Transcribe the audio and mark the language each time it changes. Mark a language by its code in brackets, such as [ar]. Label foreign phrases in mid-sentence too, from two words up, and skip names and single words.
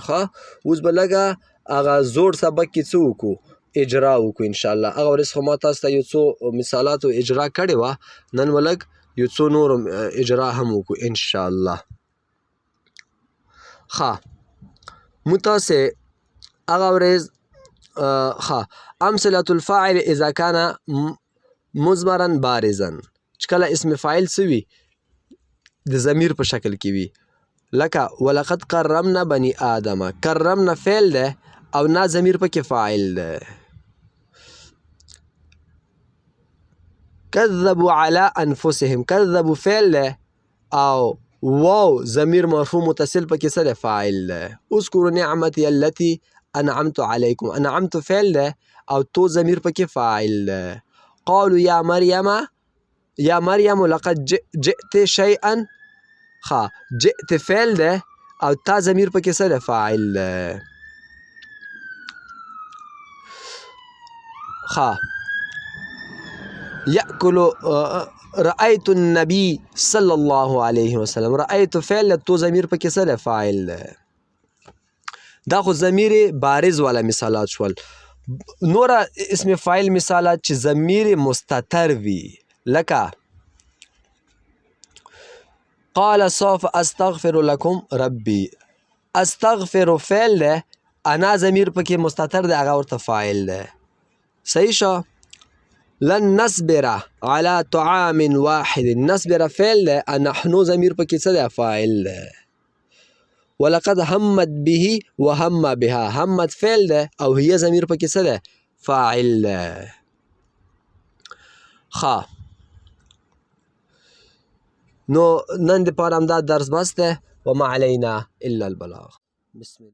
[ps] ښه اوس به لږه هغه زوړ سبق کې څه وکړو؟ اجرا وکړو انشاءالله. هغه ورځ خو ما تاسو ته یو څو مثالاتو اجرا کړې وه، نن به لږ یو څو نورو اجرا هم وکړو انشاءالله. ښه مو تاسې هغه ورځ [ar] امثلة الفاعل اذا كان مضمرا بارزا، [ps] چې کله اسم فاعل څه وي؟ د ضمیر په شکل کې وي. لکه [ar] ولقد کرمنا بني آدم، [ps] کرمنا فعل ده او نا ضمیر پکې فاعل ده. [ar] کذبوا على انفسهم، [ps] کذبوا فعل ده او واو ضمیر مرفوع متصل پکې څه ده؟ فاعل ده. [ar] اذکروا نعمتي التي انعمت علیکم. [ps] انعمت فعل ده او تو ضمیر پکې فاعل ده. [ar] قالوا یا مریم لقد جئت شیئا. [ps] جئت فعل ده او تا ضمیر پکې څه ده؟ فاعل ده. [ar] یأکل رأیت النبی صلی الله علیه وسلم. [ps] رأیت فعل ده تو ضمیر پکې څه ده؟ فاعل ده. دا خو ضمیر بارز والا مثالات شول. نوره اسم فاعل مثالات چې ضمیر مستتر وي لکه [ar] قال سوف استغفر لكم ربي. [ps] استغفر فعل ده انا ضمیر پکې مستتر ده هغه ورته فاعل ده. صحیح شو. [ar] لن نصبر على طعام واحد. [ps] نصبر فعل ده نحن ضمیر پکې څه ده؟ فاعل ده. [ar] ولقد همت به وهم بها. [ps] همت فعل ده او هي ضمیر پکې څه ده؟ فاعل ده. نو نن دپاره همدا درس بس ده. [ar] وما علینا الا البلاغ. بسم الله.